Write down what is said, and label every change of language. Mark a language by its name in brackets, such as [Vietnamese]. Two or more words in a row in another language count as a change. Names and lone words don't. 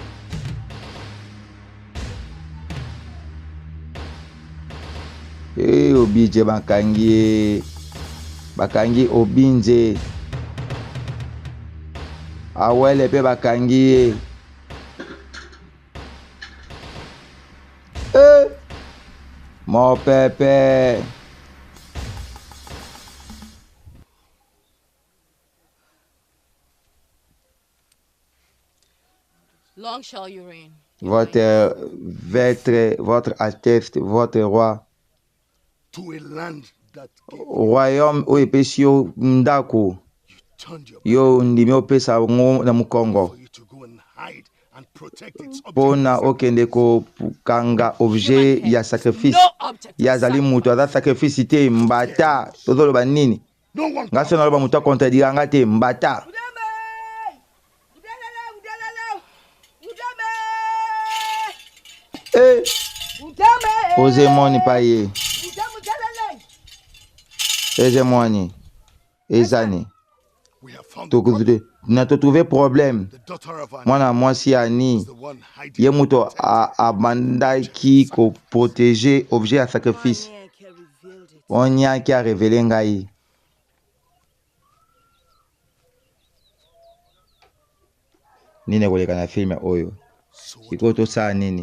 [Lingala] Obinje bakangi Obinje. Awele pe bakangi ye. [French] Mon pépé. [English] Long shall you reign. [French] Votre Altesse, votre roi, [English] To a land that gave [Lingala] royaume o epesi yo ndako [English] turned your [Lingala] yo ndimi opesa ngo na mukongo [English] for you to go and hide and protect its [Lingala] mpona okende kokanga objet ya sacrifice [English] No object. [Lingala] yazali mutu aza sacrifice te mbata tozoloba nini [English] No one [Lingala] nga so naloba mutu akontredira nga te mbata ozemoni pa ye ezemoni ezani [English] we have found the [Lingala] na totrouve problème [English] daughter of an [Lingala] mwana mwasi ani [English] the one hiding [Lingala] ye moto abandaki koprotege objet ya sacrifice onyaki arevele ngai nini ekoleka na filme oyo sikoyo tosala nini